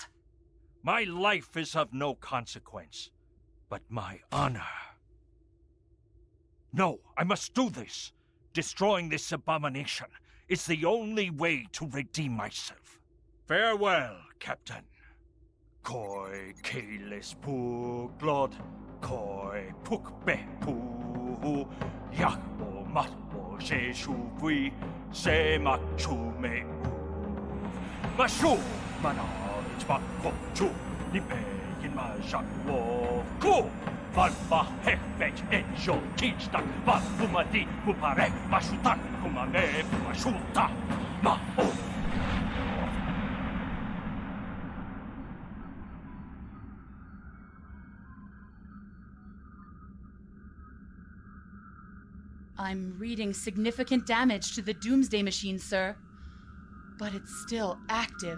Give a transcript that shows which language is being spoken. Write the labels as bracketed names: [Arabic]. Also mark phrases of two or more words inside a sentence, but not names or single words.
[English] My life is of no consequence, but my honor. No, I must do this. Destroying this abomination is the only way to redeem myself. Farewell, Captain. Koi keles pu glod, koi puk be pu, yak o mat o she shu bui, se mak chu me u. Mashu manaj mak ko chu, ni pe yin ma shak wo ku. Van ba hek vech en jo teach tak, van pumadi pupare, mashutak kumane pumashuta, ma o. I'm reading significant damage to the Doomsday Machine, sir. But it's still active.